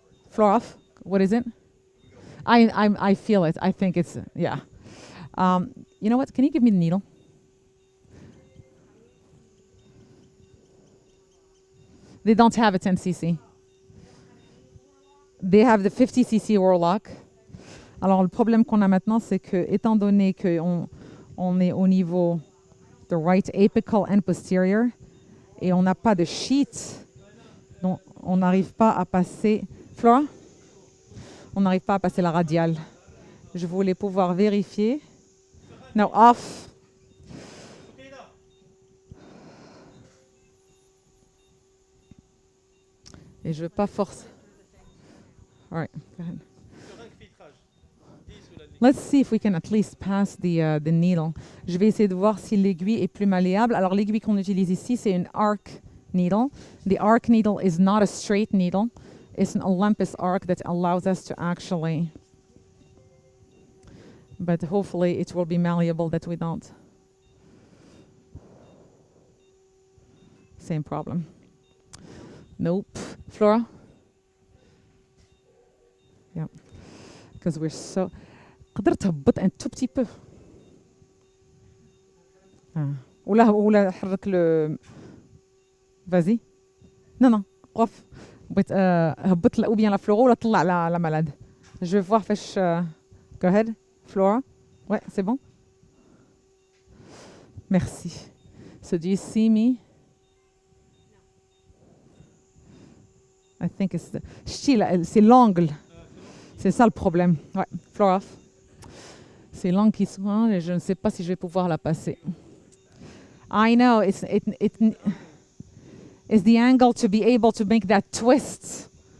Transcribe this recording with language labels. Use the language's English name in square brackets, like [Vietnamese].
[English] Flora off? What is it? I feel it. I think it's, yeah. You know what? Can you give me the needle? They don't have a 10 cc. They have the 50 cc Warlock. [French] Alors, le problème qu'on a maintenant, c'est que, étant donné qu'on est au niveau [English] the right apical and posterior, [French] et on n'a pas de sheet, donc on n'arrive pas à passer... Flora? On n'arrive pas à passer la radiale. Je voulais pouvoir vérifier. [English] No, off. [French] Et je ne veux pas forcer. [English] All right, go ahead. Let's see if we can at least pass the needle. [French] Je vais essayer de voir si l'aiguille est plus malléable. Alors l'aiguille qu'on utilise ici, c'est une arc needle. [English] The arc needle is not a straight needle. It's an Olympus arc that allows us to actually, but hopefully it will be malleable that we don't. Same problem. Nope. Flora? Yeah. Because we're so... [Arabic] قدرت هبط [French] un tout petit peu. [Arabic] ولا حرك [French] le... Vas-y. Non. Off. [Arabic] هبط [French] ou bien la Flora ou la [Arabic] طلع [French] la malade. Je vais voir [Arabic] فاش... [English] Go ahead. Flora? [French] Ouais, c'est bon? Merci. [English] So do you see me? I think it's the... [French] C'est l'angle. C'est ça le problème. Ouais, [English] Flora off. [French] C'est l'angle qui souvent et je ne sais pas si je vais pouvoir la passer. [English] I know, it's the angle to be able to make that twist.